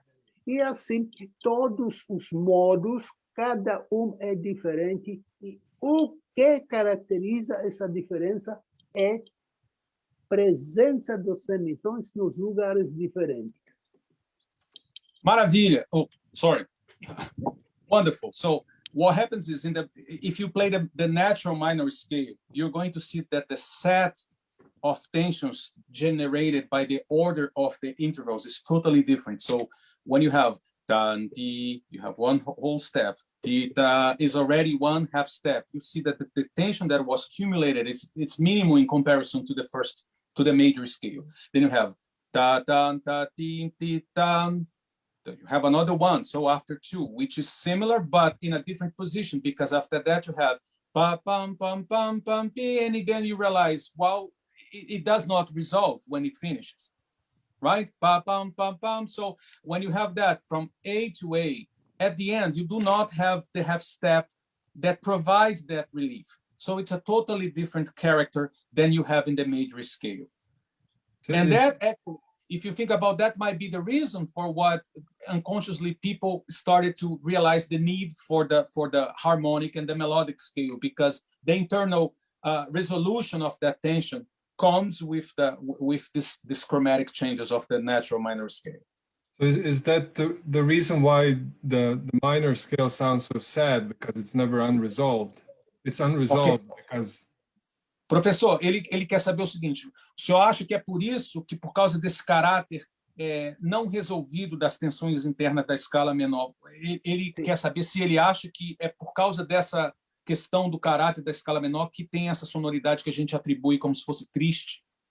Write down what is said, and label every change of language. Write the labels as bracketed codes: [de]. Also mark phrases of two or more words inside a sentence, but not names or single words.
[pt] E assim, todos os modos, cada um é diferente. E o que caracteriza essa diferença é presença dos semitons nos lugares diferentes. Maravilha. [en] Oh, sorry. Wonderful. So what happens is if you play the natural minor scale, you're going to see that the set of tensions generated by the order of the intervals is totally different. So when you have tan, ti, you have one whole step. Theta is already one half step. You see that the tension that was accumulated it's minimal in comparison to the major scale. Then you have ta tan ta tin ti tan. You have another one. So after 2, which is similar but in a different position, because after that you have pa pam pam pam pam pi, and then you realize, well, it does not resolve when it finishes. Right? Pa, pam, pam, pam. So when you have that from A to A, at the end, you do not have the half step that provides that relief. So it's a totally different character than you have in the major scale. So and that, actually, if you think about that, might be the reason for what unconsciously people started to realize the need for the harmonic and the melodic scale, because the internal resolution of that tension comes with this chromatic changes of the natural minor scale. So is that the reason why the minor scale sounds so sad, because it's never unresolved? It's unresolved because... [pt] Professor, ele quer saber o seguinte: o senhor acha que é por isso, que por causa desse caráter não resolvido das tensões internas da escala menor, ele quer saber se ele acha que é por causa dessa questão do caráter da escala menor que tem essa sonoridade que a gente atribui como se fosse triste?